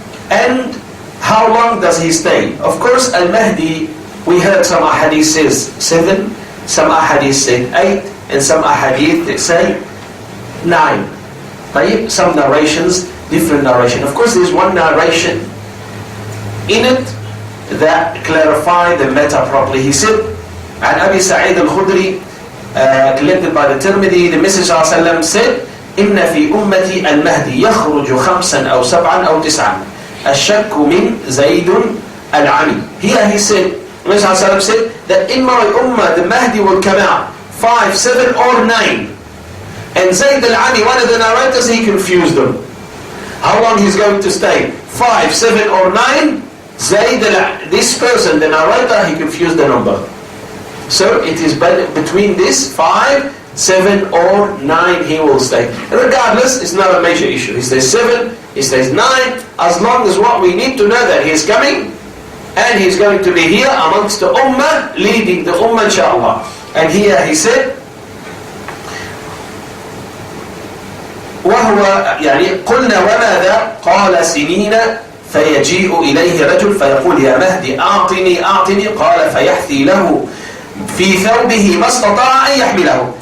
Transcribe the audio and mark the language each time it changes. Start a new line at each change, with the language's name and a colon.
English: And how long does he stay? Of course, Al-Mahdi, we heard some ahadith says 7, some ahadith say 8, and some ahadith say 9.
Arabic: طيب.
English: Some narrations, different narration. Of course, there is one narration in it that clarify the matter properly.
Arabic: He said, عن أبي سعيد الخدري, collected by the Tirmidhi, the Messenger ﷺ said, إن في أمتي المهدي يخرج 5 أو 7 أو 9 الشك من زيد العمي.
English: Here he said, the Messenger ﷺ said that in my ummah the Mahdi will come out 5, 7 or 9. And Zayd al-Ami, one of the narrators, he confused them. How long he's going to stay? 5, 7 or 9? Zayd this person, the narrator, he confused the number. So it is between this 5, 7 or 9 he will stay. Regardless, it's not a major issue. He stays 7, he stays 9, as long as what we need to know that he is coming and he's going to be here amongst the ummah, leading the ummah inshallah.
Arabic: And here he said, وهو يعني قلنا وماذا قال سنين فيجيء إليه رجل فيقول يا مهدي أعطني قال فيحثي له في ثوبه ما استطاع أن يحمله.